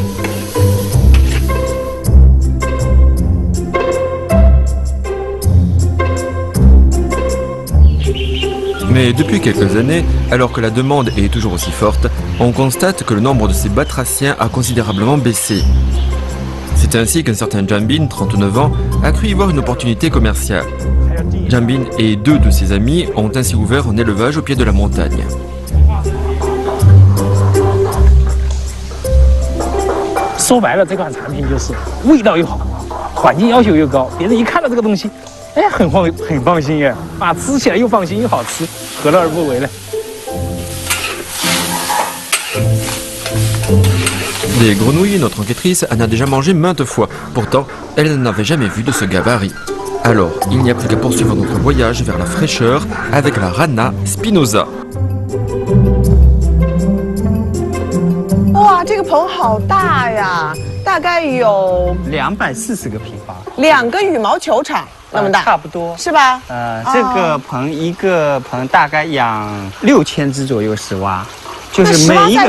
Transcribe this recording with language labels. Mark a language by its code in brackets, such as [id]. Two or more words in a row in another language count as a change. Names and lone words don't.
[fr] Mais depuis quelques années, alors que la demande est toujours aussi forte, on constate que le nombre de ces batraciens a considérablement baissé. C'est ainsi qu'un certain Jambin, 39 ans, a cru y voir une opportunité commerciale. Jambin et 2 de ses amis ont ainsi ouvert un élevage au pied de la montagne. [zh] 说白了，这款产品就是味道又好，环境要求又高，别人一看到这个东西，哎，很放心耶，啊，吃起来又放心又好吃，何乐而不为呢？ [fr] Des grenouilles, notre enquêtrice en a déjà mangé maintes fois. Pourtant, elle n'en avait jamais vu de ce gabarit. Alors, il n'y a plus qu'à poursuivre notre voyage vers la fraîcheur avec la rana spinosa. [zh] 哇，这个棚好大呀，大概有 240个平方 2个羽毛球场那么大，差不多是吧？这个棚一个棚大概养6000只左右石蛙，就是每一个